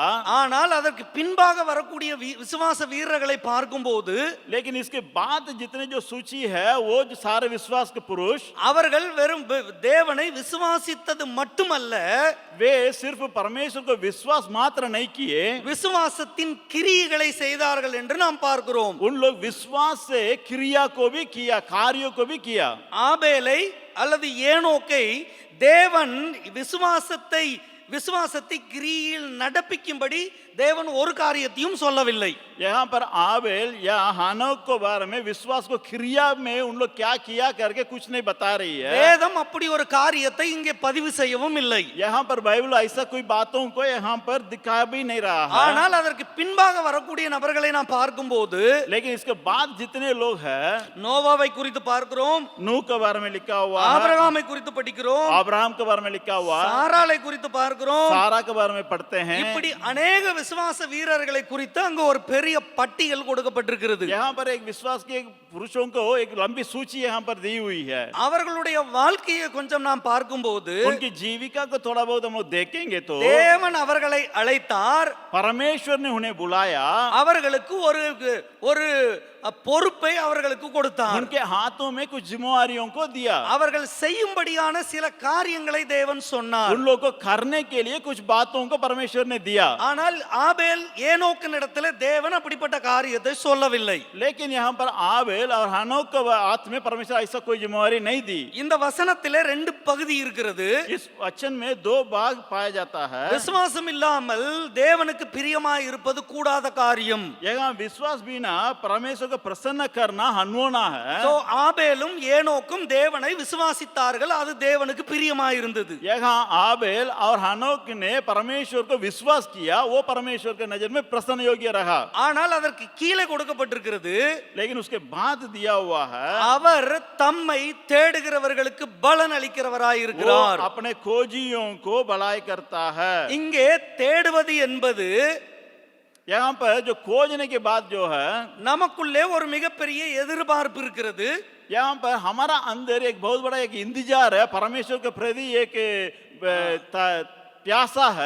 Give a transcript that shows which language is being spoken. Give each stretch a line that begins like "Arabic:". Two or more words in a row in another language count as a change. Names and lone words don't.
Tamil: ஆனால் அதற்கு பின்பாக வரக்கூடிய விசுவாச வீரர்களை பார்க்கும்போது
Hindi: लेकिन इसके बाद जितने जो सूची है वो जो सारे विश्वास के पुरुष
Tamil: அவர்கள் வெறும் தேவனை விசுவாசித்தது மட்டுமல்ல,
Hindi: वे सिर्फ परमेश्वर को विश्वास मात्र नहीं किए,
Tamil: விசுவாசத்தின் கிரியைகளை செய்தார்கள் என்று நாம் பார்க்கிறோம்.
Hindi: उन लोग विश्वास से क्रिया को भी किया, कार्यों को भी किया।
Tamil: ஆபேலை அல்லது ஏனோக்கை தேவன் விசுவாசத்தை கிரியில் நடப்பிக்கும்படி தேவன் ஒரு காரியத்தையும் சொல்லவில்லை.
Hindi: यहाँ पर आबेल या हानोक को बारे में विश्वास को क्रिया में उन लोग क्या किया करके कुछ नहीं बता रही है।
Tamil: வேதம் அப்படி ஒரு காரியத்தை இங்கே பதிவு செய்யவும் இல்லை.
Hindi: यहाँ पर बाइबल ऐसा कोई बातों को यहाँ पर दिखा भी नहीं रहा है।
Tamil: ஆனால் அதற்கு பின்பாக வரக்கூடிய நபர்களை நாம் பார்க்கும்போது
Hindi: लेकिन इसके बाद जितने लोग हैं,
Tamil: நோவாவை குறித்து பார்க்கிறோம்,
Hindi: नूह के बारे में लिखा हुआ है,
Tamil: ஆபிரகாமை குறித்து படிக்கிறோம்,
Hindi: अब्राहम के बारे में लिखा हुआ है,
Tamil: சாராளை குறித்து பார்க்கிறோம்,
Hindi: सारा के बारे में पढ़ते हैं।
Tamil: இப்படி अनेक விசுவாச வீரர்களை குறித்து அங்க ஒரு பெரிய பட்டியல் கொடுக்கப்பட்டிருக்கிறது.
Hindi: यहाँ पर एक विश्वास के पुरुषों को एक लंबी सूची यहाँ पर दी हुई है।
Tamil: அவர்களுடைய வாழ்க்கையை கொஞ்சம் நாம் பார்க்கும்போது
Hindi: उनकी जीविका को थोड़ा बहुत हम लोग देखेंगे तो
Tamil: தேவன் அவர்களை அழைத்தார்,
Hindi: परमेश्वर ने उन्हें बुलाया,
Tamil: அவர்களுக்கு ஒரு பொறுப்பை அவர்களுக்கு கொடுத்தார்,
Hindi: उनके हाथों में कुछ जिम्मेवारियों को दिया,
Tamil: அவர்கள் செய்யும்படியான சில காரியங்களை தேவன் சொன்னார்.
Hindi: उन लोगों को करने के लिए कुछ बातों को परमेश्वर ने दिया।
Tamil: ஆனால் ஆபேல் ஏனோக்கின் இடத்துல தேவன் அப்படிப்பட்ட காரியத்தை சொல்லவில்லை.
Hindi: लेकिन यहाँ पर आबेल और हनोक के हाथ में परमेश्वर ऐसा कोई जिम्मेवारी नहीं दी।
Tamil: இந்த வசனத்திலே ரெண்டு பகுதி இருக்கிறது.
Hindi: इस वचन में दो भाग पाया जाता है।
Tamil: விசுவாசம் இல்லாமல் தேவனுக்கு பிரியமாய் இருப்பது கூடாத காரியம்.
Hindi: यहाँ विश्वास बिना परमेश्वर को प्रसन्न करना अनहोना है।
Tamil: சோ ஆபேலும் ஏனோக்கும் தேவனை விசுவாசித்தார்கள், அது தேவனுக்கு பிரியமாய் இருந்தது.
Hindi: यहाँ आबेल और हनोक ने परमेश्वर को विश्वास किया, वो परमेश्वर के नजर में प्रसन्न योग्य रहा।
Tamil: ஆனால் அதற்கு கீழே கொடுக்கப்பட்டிருக்கிறது,
Hindi: लेकिन उसके बाद दिया हुआ है,
Tamil: அவர் தம்மை தேடுகிறவர்களுக்கு பலன் அளிக்கிறவராய்
Hindi: वो
Tamil: இருக்கிறார்.
Hindi: अपने खोजियों को भलाई करता है।
Tamil: இங்கே தேடுவது என்பது
Hindi: यहाँ पर जो खोजने के बाद जो है,
Tamil: நமக்குள்ளே ஒரு மிகப்பெரிய எதிர்பார்ப்பு இருக்கிறது.
Hindi: यहाँ पर हमारा अंदर एक बहुत बड़ा एक इंतजार है, परमेश्वर के प्रति एक प्यासा है।